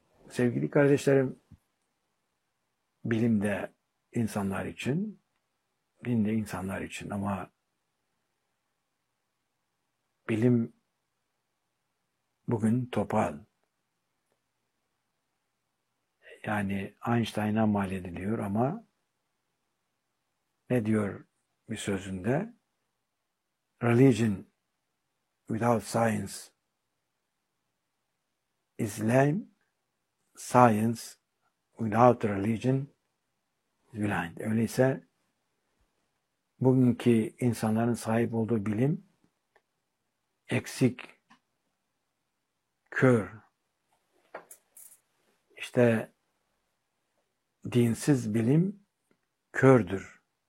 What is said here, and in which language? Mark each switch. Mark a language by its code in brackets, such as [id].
[tr] Sevgili kardeşlerim, bilim de insanlar için, din de insanlar için ama bilim bugün topal. Yani Einstein'a mal ediliyor ama ne diyor bir sözünde? [en] Religion without science is lame, science without religion is blind. [tr] Öyleyse bugünkü insanların sahip olduğu bilim eksik, kör. İşte dinsiz bilim kördür.